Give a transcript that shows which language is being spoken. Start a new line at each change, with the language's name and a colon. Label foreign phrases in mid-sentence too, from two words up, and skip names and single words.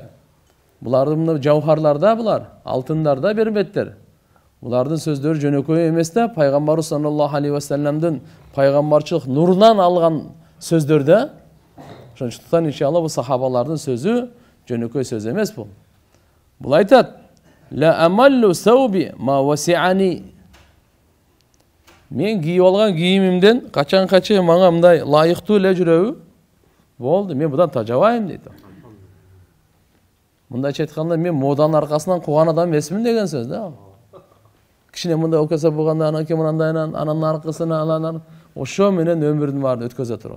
Kyrgyz: Булардын жауһарларда булар, алтындарда бербеттер. Булардын сөздөрү жөнөкөй эмес да, пайгамбар
Arabic: صلى الله عليه وسلم
Kyrgyz: пайгамбарчылык нурунан алган сөздөрдө. Ошондуктан иншалла бул сахабалардын сөзү жөнөкөй сөз эмес бул. Бул айтат:
Arabic: "لا أمل ثوبي ما وسعني."
Kyrgyz: Мен кийип алган кийимимден качан-качан мага мындай лайыктуу эле жүрөбү? Болду, мен будан тажабайм дейт. Мындайча айтканда мен моданын аркасынан кууган адам эмесмин деген сөз да. Кичине мындай окуя болгондо анан ким мындайынан, анан аркысына анан ошо менен өмүрдүн баарын өткөзө турган.